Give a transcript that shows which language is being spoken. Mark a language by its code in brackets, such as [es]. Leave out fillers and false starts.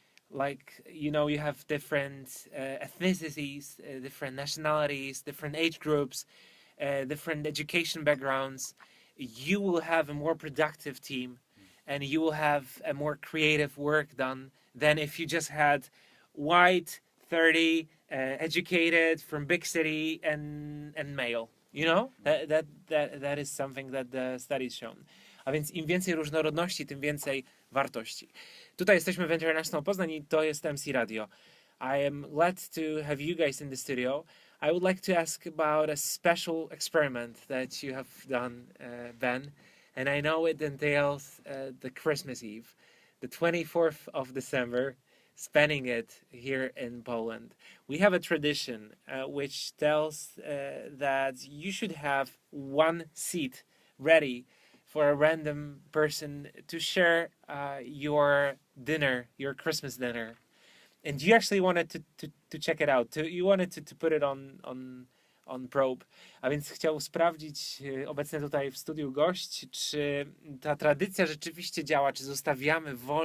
[en] like, you have different ethnicities, different nationalities, different age groups, different education backgrounds, you will have a more productive team and you will have a more creative work done than if you just had white, 30, educated, from big city and male. That is something that the study's shown. [pl] A więc im więcej różnorodności, tym więcej wartości. Tutaj jesteśmy w International Poznań i to jest MC Radio. [en] I am glad to have you guys in the studio. I would like to ask about a special experiment that you have done, Ben. And I know it entails the Christmas Eve, the 24th of December, spending it here in Poland. We have a tradition which tells that you should have one seat ready for a random person to share your dinner, your Christmas dinner. And you actually wanted to check it out. You wanted to put it on probe. [pl] A więc chciał sprawdzić obecny tutaj w studiu gość, czy ta tradycja rzeczywiście działa, czy zostawiamy